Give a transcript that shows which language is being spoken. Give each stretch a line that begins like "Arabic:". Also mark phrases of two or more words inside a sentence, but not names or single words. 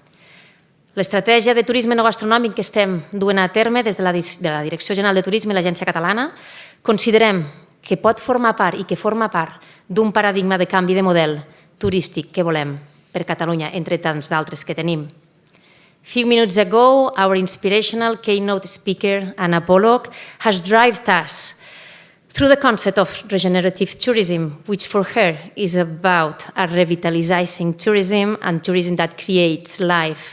Catalan: L'estratègia de turisme no gastronòmic que estem duent a terme des de la Direcció General de Turisme i l'Agència Catalana, considerem que pot formar part i que forma part d'un paradigma de canvi de model turístic que volem per Catalunya, entre tants d'altres que tenim.
English: Few minutes ago, our inspirational keynote speaker, Anna Pollock, has driven us through the concept of regenerative tourism, which for her is about a revitalizing tourism and tourism that creates life.